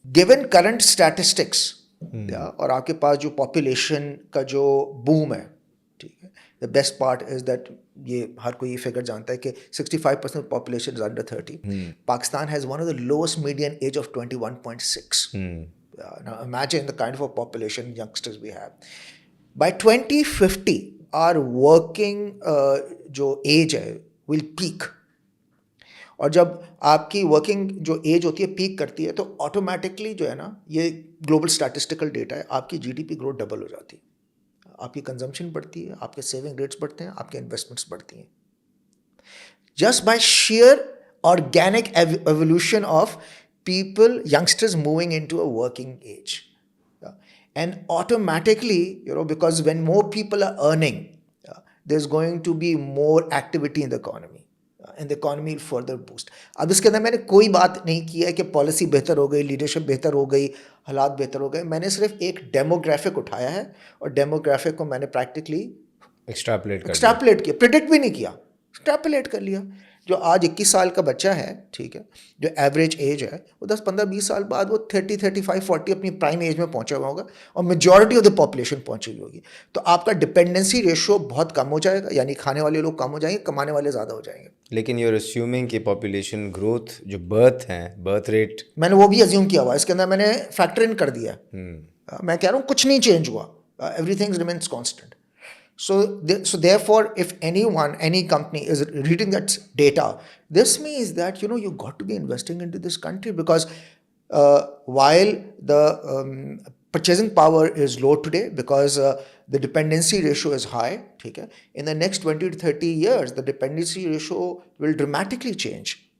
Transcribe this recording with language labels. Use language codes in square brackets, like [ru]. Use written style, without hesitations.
[en] given current statistics [hi] और आपके पास जो पॉपुलेशन का जो बूम है, ठीक है, [en] the best part is that [hi] ये हर कोई ये फिगर जानता है कि 65% population [en] Is under 30. Pakistan has one of the lowest median age of 21.6. Now imagine the kind of a population youngsters we have. By 2050 our working [hi] जो एज है [en] will peak. [hi] और जब आपकी वर्किंग जो एज होती है पीक करती है तो ऑटोमेटिकली जो है ना, ये ग्लोबल स्टैटिस्टिकल डेटा है, आपकी जीडीपी ग्रोथ डबल हो जाती है, आपकी कंजम्पशन बढ़ती है, आपके सेविंग रेट्स बढ़ते हैं, आपके इन्वेस्टमेंट्स बढ़ती हैं. [en] Just by sheer organic evolution of people, youngsters moving into a working age. And automatically, because when more people are earning, there's going to be more activity in the economy. And the economy will further boost. [hi] अब इसके अंदर मैंने कोई बात नहीं की है कि पॉलिसी बेहतर हो गई, लीडरशिप बेहतर हो गई, हालात बेहतर हो गए. मैंने सिर्फ एक डेमोग्राफिक उठाया है और डेमोग्राफिक को मैंने प्रैक्टिकली एक्सट्रैपलेट किया, प्रिडिक्ट भी नहीं किया, एक्सट्रैपलेट कर लिया. जो आज 21 साल का बच्चा है, ठीक है, जो एवरेज एज है, वो 10, 15, 20 साल बाद वो 30, 35, 40 अपनी प्राइम एज में पहुंचा हुआ होगा और मेजॉरिटी ऑफ द पॉपुलेशन पहुंची हुई होगी. तो आपका डिपेंडेंसी रेशियो बहुत कम हो जाएगा, यानी खाने वाले लोग कम हो जाएंगे, कमाने वाले ज़्यादा हो जाएंगे. लेकिन [en] you're assuming [hi] कि पॉपुलेशन ग्रोथ जो बर्थ रेट, मैंने वो भी अज्यूम किया हुआ, इसके अंदर मैंने फैक्टर इन कर दिया. मैं कह रहा हूँ कुछ नहीं चेंज हुआ, [en] Everything remains constant. So therefore, if any company is reading that data, this means that, you got to be investing into this country, because while the purchasing power is low today, because the dependency ratio is high, [hi] ठीक है, [en] in the next 20 to 30 years, the dependency ratio will dramatically change.